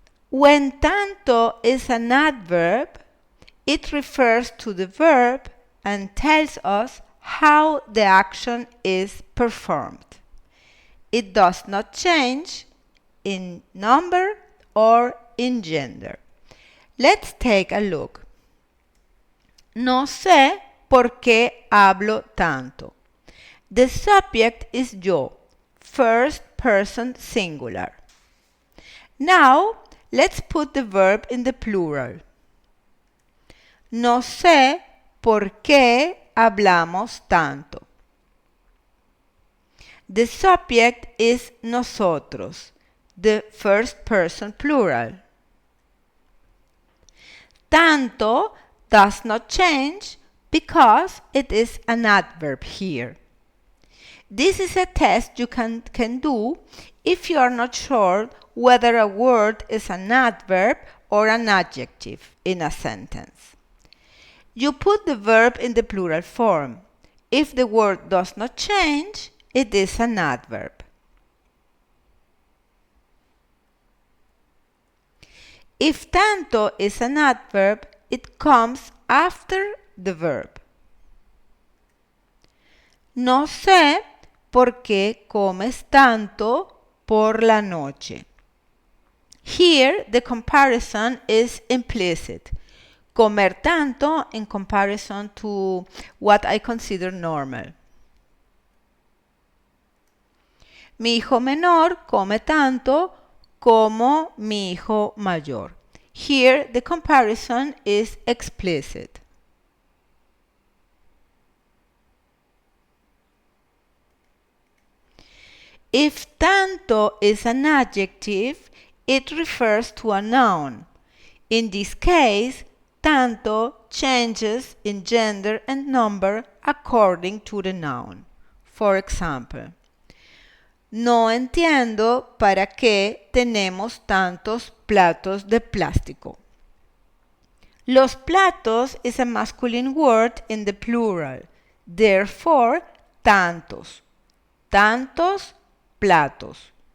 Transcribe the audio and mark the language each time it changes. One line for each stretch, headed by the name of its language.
English: When tanto is an adverb, it refers to the verb and tells us how the action is performed. It does not change in number or in gender. Let's take a look.
Spanish: No sé por qué hablo tanto.
English: The subject is yo, first person singular. Now, let's put the verb in the plural.
Spanish: No sé por qué hablamos tanto.
English: The subject is nosotros, the first person plural. Tanto does not change because it is an adverb here. This is a test you can do if you are not sure whether a word is an adverb or an adjective in a sentence. You put the verb in the plural form. If the word does not change, it is an adverb. If tanto is an adverb, it comes after the verb.
Spanish: No sé por qué comes tanto por la noche.
English: Here, the comparison is implicit.
Spanish: Comer tanto
English: in comparison to what I consider normal.
Spanish: Mi hijo menor come tanto como mi hijo mayor.
English: Here, the comparison is explicit. If tanto is an adjective, it refers to a noun. In this case, tanto changes in gender and number according to the noun. For example,
Spanish: no entiendo para qué tenemos tantos platos de plástico.
English: Los platos is a masculine word in the plural. Therefore,
Spanish: tantos. Tantos platos.